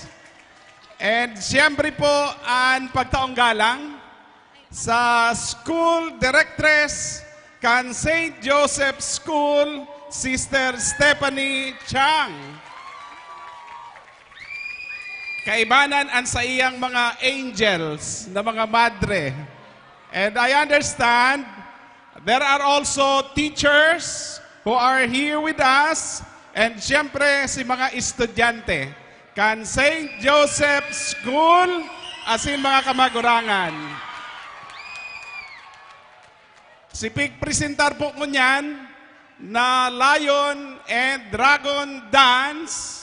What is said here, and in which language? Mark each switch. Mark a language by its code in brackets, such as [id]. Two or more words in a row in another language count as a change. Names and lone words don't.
[bik] And siyempre po ang pagtaong galang sa School Directress kan St. Joseph School, Sister Stephanie Chang. Kaibanan ang sa iyang mga angels na mga madre. [en] And I understand there are also teachers who are here with us, and [bik] siyempre si mga estudyante kan St. Joseph School asin mga kamagurangan. Si pigpresentar po ko niyan na Lion and Dragon Dance.